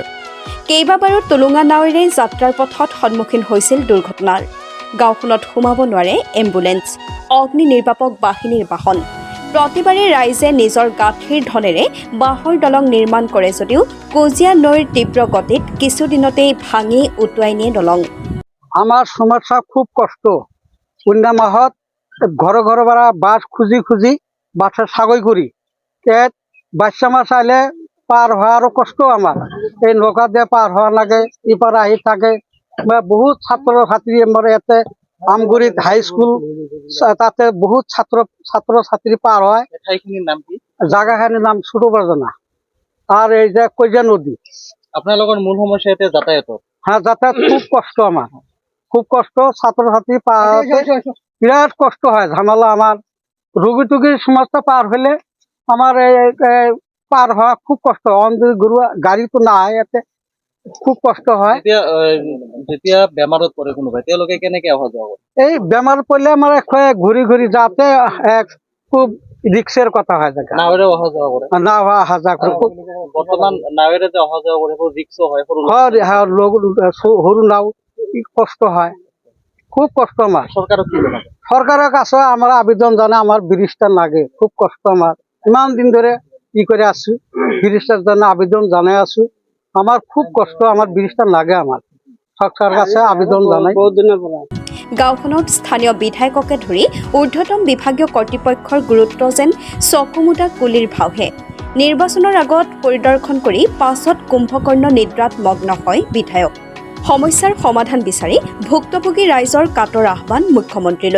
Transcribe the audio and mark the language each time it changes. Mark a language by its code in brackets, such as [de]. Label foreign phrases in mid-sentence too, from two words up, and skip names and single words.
[as] কেইবাবাৰো টুলুঙা নাৱেৰে যাত্ৰাৰ পথত সন্মুখীন হৈছিল দুৰ্ঘটনাৰ। গাঁওখনত সোমাব নোৱাৰে এম্বুলেন্স, অগ্নি নিৰ্বাপক বাহিনীৰ বাহন। প্ৰতিবাৰে ৰাইজে নিজৰ গাঁঠিৰ ধনেৰে বাঁহৰ দলং নিৰ্মাণ কৰে যদিও কজিয়া নৈৰ তীব্ৰ গতিত কিছুদিনতেই ভাঙি উটুৱাই নিয়ে দলং। [bn] আমার সমস্যা খুব কষ্ট। কন্যা মাহত ঘরে ঘরে বাড়া বাস খুঁজি খুঁজি বাসা সাগৈ করি বাচ্চা মাছ আইলে পার হওয়ারও কষ্ট আমার। এই নৌকা দিয়ে পার হওয়া লাগে, ইপার আহি থাকে। বহুত ছাত্র ছাত্রী আমার ইয়াতে আমগুড়িত হাই স্কুল, তাতে বহুত ছাত্র ছাত্রী পার হয়। জায়গাখানির নাম ছোট বরজানা। আর এই যে কইজা নদী। আপনার মূল সমস্যা এতে যাতায়াত। হ্যাঁ, যাতায়াত খুব কষ্ট আমার, খুব কষ্ট। ছাত্র ছাত্রী বিরাট কষ্ট হয়, ঝামেলা আমার। রুগী টুগীর সমস্ত পার হলে আমার পার হওয়া খুব কষ্ট। গরু গাড়ি তো নাই, এতে খুব কষ্ট হয়। [as] যেতিয়া বেমারত পড়ে কোনোবাই তেওঁলোকে কেনেকে অহা যাওয়া করে? [bn] এই বেমার পড়লে আমার ঘুরি ঘুরি যাতে খুব রিক্সের কথা হয়। নাওরে অহা যাওয়া করে না অহা যাওয়া করে। বর্তমান নাওরে যে অহা যাওয়া করে রিক্সও হয়, সরু নাও কষ্ট হয়, খুব কষ্ট আমার। সরকারের কাছে আমার আবেদন জানা, আমার ব্রিজটা লাগে, খুব কষ্ট আমার। ইমান দিন ধরে ই করে আছি, ব্রিজটার জন্য আবেদন জানাই আছি। আমার খুব কষ্ট, আমার ব্রিজটা লাগে। আমার সরকারের কাছে আবেদন জানাই বহুত দিনের পর। [as] গাঁওখনত স্থানীয় বিধায়ককে ধৰি ঊৰ্ধ্বতম বিভাগীয় কৰ্তৃপক্ষৰ গুৰুত্ব যেন চকুমুদা কুলিৰ ভাওহে। নিৰ্বাচনৰ আগত পৰিদৰ্শন কৰি পাছত কুম্ভকৰ্ণ নিদ্ৰাত মগ্ন হয় বিধায়ক। সমস্যাৰ সমাধান বিচাৰি ভুক্তভোগী ৰাইজৰ কাটৰ আহ্বান মুখ্যমন্ত্ৰীলৈ।